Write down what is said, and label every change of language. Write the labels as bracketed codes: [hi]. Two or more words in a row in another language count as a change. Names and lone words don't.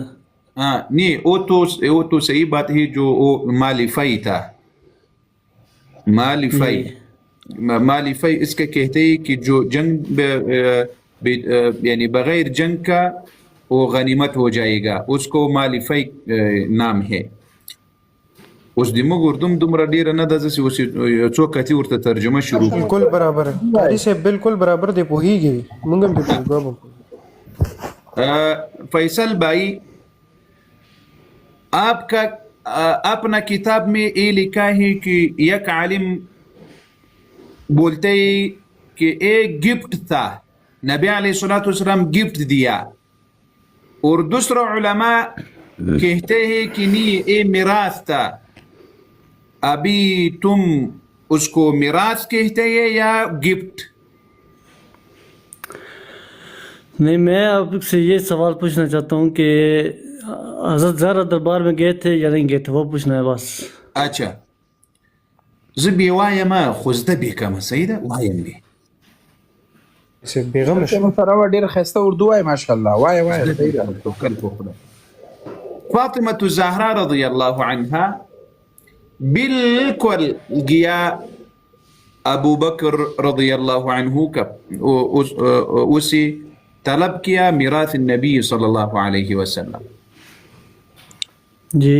[ur] ہاں نہیں، وہ تو صحیح بات ہے، جو وہ مال فی تھا. مال فی. جی مال فی اس کا کہتے ہیں کہ جو جنگ یعنی بغیر جنگ کا وہ غنیمت ہو جائے گا، اس کو مال فی نام ہے. [ps] اوس د موږ اردوم دومره ډیره نه ده، ځکه اوس څو کتي ورته ترجمه شروع کړو. [ur] بالکل برابر ہے قاری صاحب، [ps] بالکل برابر دی پوهیږي مونږ هم دی پوهیږو. [ur] فیصل بھائی، آپ کا اپنا کتاب میں یہ لکھا ہے کہ یک عالم بولتے ہیں کہ ایک گفٹ تھا، نبی علیہ الصلوۃ والسلام گفٹ دیا، اور دوسرا علماء کہتے ہیں کہ نہیں یہ میراث تھا. ابھی تم اس کو میراث کہتے ہیں یا گفٹ؟ نہیں، میں آپ سے یہ سوال پوچھنا چاہتا ہوں کہ حضرت زہرا دربار میں گئے تھے یا نہیں گئے تھے، وہ پوچھنا ہے بس. [ps] اچھا زه بې وایمه خو زده بې کومه، صحیح ده، وایم بې. بیغم شو سره ډیر خسته اردو وای ماشاءالله. وای صحیح ده. توکل په خدا. [ur] فاطمة الزهراء [ar] رضی اللہ عنها [ur] بالکل گیا ابو بکر [ar] رضی اللہ عنہ [ur] کا اسے طلب کیا [ar] میراث النبی صلی اللہ علیہ وسلم. [ur] جی